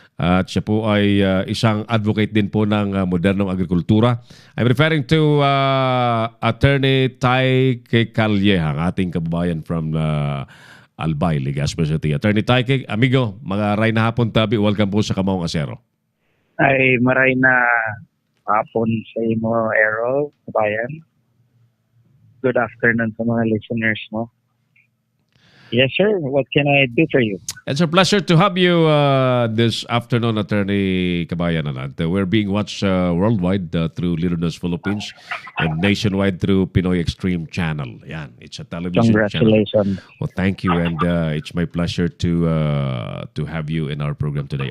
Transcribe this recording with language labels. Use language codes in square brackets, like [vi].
[tl] At siya po ay isang advocate din po ng modernong agrikultura. [en] I'm referring to Attorney Taike Calleja, [tl] ang ating kababayan [en] from Albay, Legazpi City. [bik] Attorney Taike, amigo, mga ray na hapon tabi, welcome po sa Kamao Kasero. Ay maray na hapon sa imo, Errol, kabayan. [en] Good afternoon sa mga listeners mo. Yes, sir. What can I do for you? It's a pleasure to have you this afternoon, Attorney Kabayan. We're being watched worldwide through Little News Philippines and nationwide through Pinoy Extreme Channel. Yan, it's a television Congratulations. channel. Well, thank you, and it's my pleasure to have you in our program today.